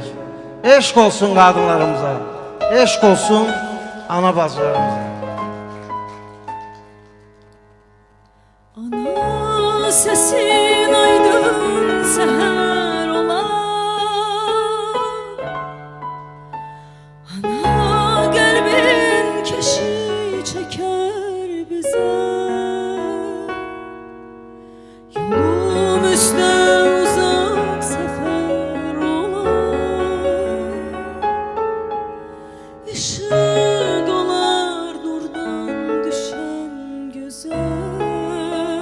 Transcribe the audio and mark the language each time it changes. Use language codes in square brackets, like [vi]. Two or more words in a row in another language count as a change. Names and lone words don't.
[az] Eşq olsun qadınlarımıza, eşq olsun ana bacılarımıza. [tr] Ana sesin aydın seher olar. Ana qəlbin keşi çeker bize. Yolumuzda uzak sefer olar. Işık olar nurdan düşen güzel.